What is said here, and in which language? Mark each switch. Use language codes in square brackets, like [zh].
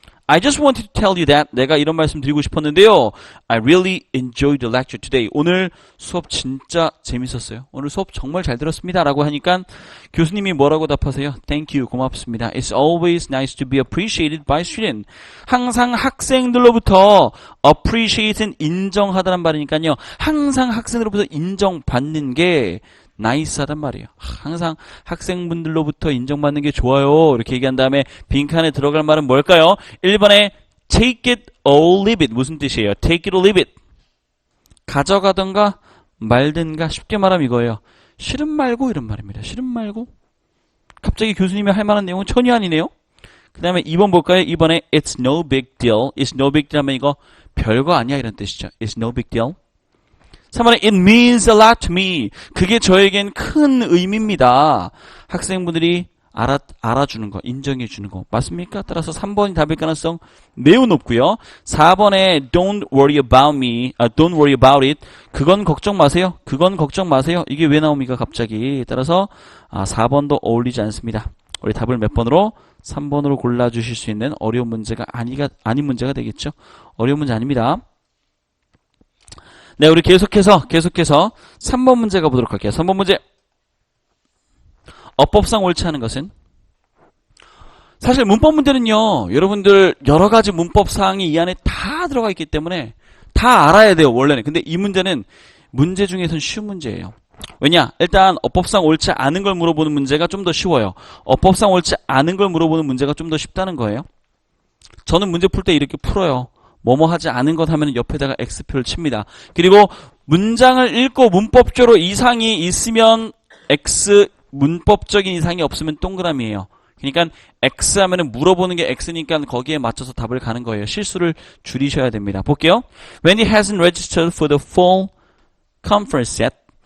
[en] I just wanted to tell you that [ko] 내가 이런 말씀 드리고 싶었는데요. [en] I really enjoyed the lecture today. [ko] 오늘 수업 진짜 재밌었어요. 오늘 수업 정말 잘 들었습니다. 라고 하니까 교수님이 뭐라고 답하세요? [en] Thank you. [ko] 고맙습니다. [en] It's always nice to be appreciated by students. [ko] 항상 학생들로부터 appreciate는 인정하다는 말이니까요. 항상 학생들로부터 인정받는 게 나이스하단 말이에요. 항상 학생분들로부터 인정받는 게 좋아요. 이렇게 얘기한 다음에 빈칸에 들어갈 말은 뭘까요? [en] 1번에 take it or leave it. [ko] 무슨 뜻이에요? [en] take it or leave it. [ko] 가져가던가 말든가 쉽게 말하면 이거예요. 싫음 말고 이런 말입니다. 싫음 말고. 갑자기 교수님이 할 만한 내용은 전혀 아니네요. 그 다음에 2번 볼까요? [en] 2번에 it's no big deal. it's no big deal [ko] 하면 이거 별거 아니야 이런 뜻이죠. [en] it's no big deal. 3번에 it means a lot to me. [ko] 그게 저에겐 큰 의미입니다. 학생분들이 알아주는 거, 인정해주는 거. 맞습니까? 따라서 3번이 답일 가능성 매우 높고요. [en] 4번에 don't worry about me, don't worry about it. [ko] 그건 걱정 마세요. 그건 걱정 마세요. 이게 왜 나옵니까? 갑자기. 따라서 4번도 어울리지 않습니다. 우리 답을 몇 번으로? 3번으로 골라주실 수 있는 어려운 문제가 아닌 문제가 되겠죠. 어려운 문제 아닙니다. 네, 우리 계속해서 3번 문제 가보도록 할게요. 3번 문제. 어법상 옳지 않은 것은? 사실 문법 문제는요, 여러분들 여러 가지 문법 사항이 이 안에 다 들어가 있기 때문에 다 알아야 돼요, 원래는. 근데 이 문제는 문제 중에서는 쉬운 문제예요. 왜냐? 일단 어법상 옳지 않은 걸 물어보는 문제가 좀 더 쉬워요. 어법상 옳지 않은 걸 물어보는 문제가 좀 더 쉽다는 거예요. 저는 문제 풀 때 이렇게 풀어요. 뭐뭐 하지 않은 것 하면 옆에다가 X표를 칩니다. 그리고 문장을 읽고 문법적으로 이상이 있으면 X, 문법적인 이상이 없으면 동그라미예요. 그러니까 X 하면은 물어보는 게 X니까 거기에 맞춰서 답을 가는 거예요. 실수를 줄이셔야 됩니다. 볼게요. [en] When he hasn't registered for the fall conference yet.